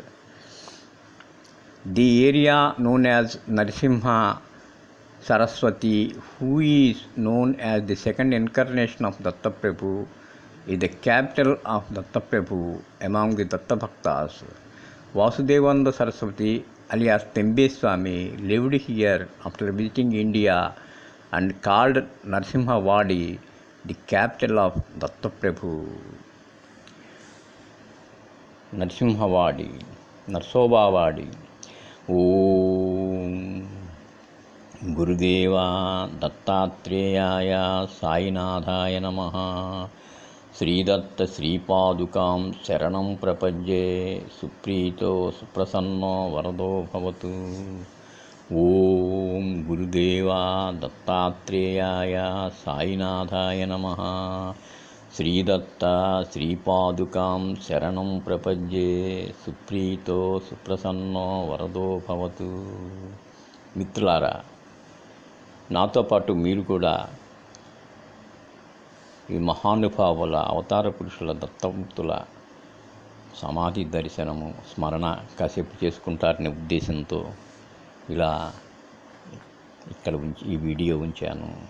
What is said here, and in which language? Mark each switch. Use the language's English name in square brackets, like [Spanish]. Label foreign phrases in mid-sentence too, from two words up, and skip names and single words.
[English] The area known as Narasimha Saraswati, who is known as the second incarnation of Dattaprabhu, is the capital of Dattaprabhu among the Datta Bhaktas. Vasudevananda Saraswati alias Tembe Swami lived here after visiting India and called Narasimhawadi the capital of Dattaprabhu. Narasimhawadi, Narsobhavadi. [Sanskrit] ॐ गुरुदेव दत्तात्रेय साईनाथाय नमः. श्रीदत्त श्रीपादुकां शरणं प्रपद्ये सुप्रीतो सुप्रसन्नो वरदो भवतु. ॐ गुरुदेव दत्तात्रेय साईनाथाय नमः. श्रीदत्त श्रीपादुकां शरणं प्रपद्ये सुप्रीतो सुप्रसन्नो वरदो भवतु. [Telugu] మిత్రులారా, నాతో పాటు మీరు కూడా ఈ మహానుభావుల అవతార పురుషుల దత్తమూర్తుల సమాధి దర్శనము స్మరణ కాసేపు చేసుకుంటారనే ఉద్దేశంతో ఇలా ఇక్కడ ఈ వీడియో ఉంచాను.